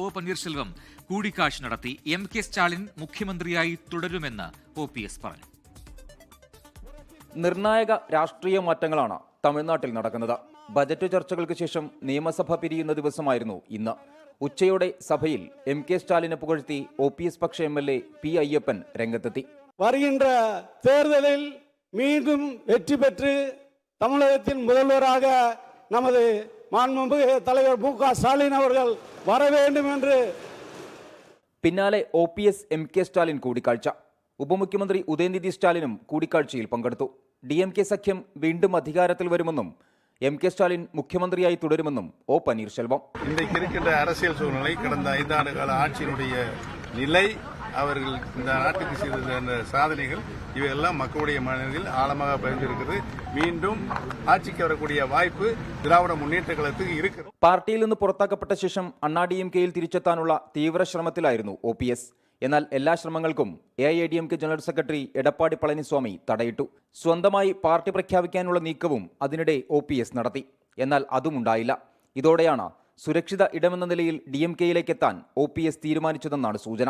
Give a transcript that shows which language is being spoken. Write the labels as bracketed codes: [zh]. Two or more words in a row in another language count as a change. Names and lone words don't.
[ml] പന്നീർശെൽവം കൂടിക്കാഴ്ച നടത്തി. MK സ്റ്റാലിൻ മുഖ്യമന്ത്രിയായി തുടരുമെന്ന് OPS പറഞ്ഞു. നിർണായക രാഷ്ട്രീയ മാറ്റങ്ങളാണ് തമിഴ്നാട്ടിൽ നടക്കുന്നത്. ബജറ്റ് ചർച്ചകൾക്ക് ശേഷം നിയമസഭ പിരിയുന്ന ദിവസമായിരുന്നു ഇന്ന്. ഉച്ചയോടെ സഭയിൽ MK സ്റ്റാലിനെ പുകഴ്ത്തി OPS പക്ഷ MLA P. അയ്യപ്പൻ രംഗത്തെത്തി. [ta] வருகின்ற தேர்தலில் மீண்டும் வெற்றி பெற்று தமிழகத்தின் முதல்வராக நமது மாண்புமிகு தலைவர் MK ஸ்டாலின் அவர்கள் வர வேண்டும் என்று. [ml] പിന്നാലെ OPS MK സ്റ്റാലിൻ കൂടിക്കാഴ്ച. ഉപമുഖ്യമന്ത്രി ഉദയനിധി സ്റ്റാലിനും കൂടിക്കാഴ്ചയിൽ പങ്കെടുത്തു. DMK സഖ്യം വീണ്ടും അധികാരത്തിൽ വരുമെന്നും MK സ്റ്റാലിൻ മുഖ്യമന്ത്രിയായി തുടരുമെന്നും O. பன்னீர்செல்வம். [ta] இன்றைக்கு இருக்கின்ற அரசியல் சூழ்நிலை, கடந்த 5 ஆண்டு கால ஆட்சியினுடைய நிலை, அவர்கள் இந்த நாட்டுக்கு செய்த சாதனைகள் இவையெல்லாம் மக்களுடைய மனதில் ஆழமாக பதிந்திருக்கிறது. மீண்டும் ஆட்சிக்கு வரக்கூடிய வாய்ப்பு திராவிட முன்னேற்ற கழகத்துக்கு இருக்கிறது. [ml] പാർട്ടിയിൽ നിന്ന് പുറത്താക്കപ്പെട്ട ശേഷം DMKയിൽ തിരിച്ചെത്താനുള്ള തീവ്ര ശ്രമത്തിലായിരുന്നു OPS. എന്നാൽ എല്ലാ ശ്രമങ്ങൾക്കും AIADMK ജനറൽ സെക്രട്ടറി എടപ്പാടി പളനിസ്വാമി തടയിട്ടു. സ്വന്തമായി പാർട്ടി പ്രഖ്യാപിക്കാനുള്ള നീക്കവും അതിനിടെ OPS നടത്തി. എന്നാൽ അതും ഉണ്ടായില്ല. ഇതോടെയാണ് സുരക്ഷിത ഇടമെന്ന നിലയിൽ DMKയിലേക്ക് എത്താൻ OPS തീരുമാനിച്ചതെന്നാണ് സൂചന.